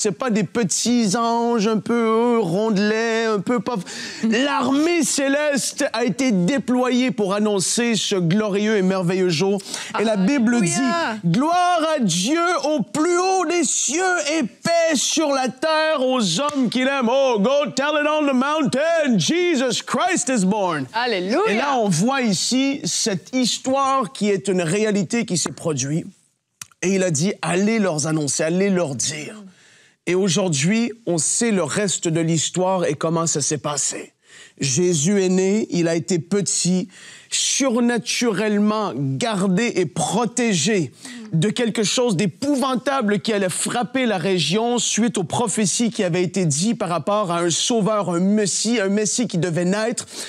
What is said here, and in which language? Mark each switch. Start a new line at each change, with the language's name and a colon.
French: C'est pas des petits anges un peu rondelets, un peu pas... L'armée céleste a été déployée pour annoncer ce glorieux et merveilleux jour. Et la Bible dit, gloire à Dieu au plus haut des cieux et paix sur la terre aux hommes qu'il aime.
English: Oh, go tell it on the mountain, Jesus Christ is born.
French: Alléluia. Et là, on voit ici cette histoire qui est une réalité qui s'est produite. Et il a dit, allez leur annoncer, allez leur dire. Et aujourd'hui, on sait le reste de l'histoire et comment ça s'est passé. Jésus est né, il a été petit, surnaturellement gardé et protégé de quelque chose d'épouvantable qui allait frapper la région suite aux prophéties qui avaient été dites par rapport à un sauveur, un Messie qui devait naître.